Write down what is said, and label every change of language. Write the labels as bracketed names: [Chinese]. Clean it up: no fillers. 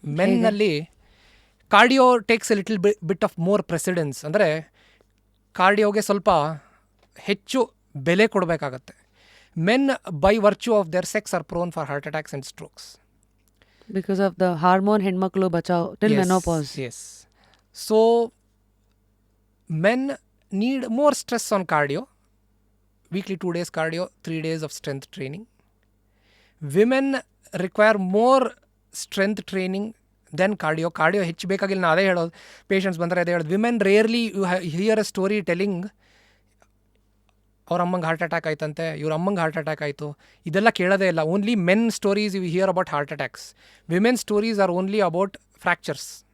[English] ಮೆನ್ನಲ್ಲಿ cardio takes a little bit of more precedence. [Kannada] ಅಂದರೆ ಕಾರ್ಡಿಯೋಗೆ ಸ್ವಲ್ಪ ಹೆಚ್ಚು ಬೆಲೆ ಕೊಡಬೇಕಾಗತ್ತೆ. [English] Men by virtue of their sex are prone for heart attacks and strokes. Because of the hormone [Kannada] ಹೆಣ್ಮಕ್ಳು ಬಚಾವ್ [English] Till menopause. Yes. So men need more stress on cardio. Weekly 2 days cardio, 3 days of strength training. Women require more strength training than cardio. [Kannada] Cardio ಹೆಚ್ಚು ಬೇಕಾಗಿಲ್ಲ. ನಾನು ಅದೇ ಹೇಳೋದು, patients ಬಂದರೆ ಅದೇ ಹೇಳೋದು. [English] women rarely you hear a story telling [Kannada] ಅವ್ರ ಅಮ್ಮಂಗೆ ಹಾರ್ಟ್ ಅಟ್ಯಾಕ್ ಆಯ್ತಂತೆ, ಇವ್ರ ಅಮ್ಮಂಗೆ ಹಾರ್ಟ್ ಅಟ್ಯಾಕ್ ಆಯಿತು, ಇದೆಲ್ಲ ಕೇಳೋದೇ ಇಲ್ಲ. [English] Only men stories you hear about heart attacks. Women stories are only about fractures.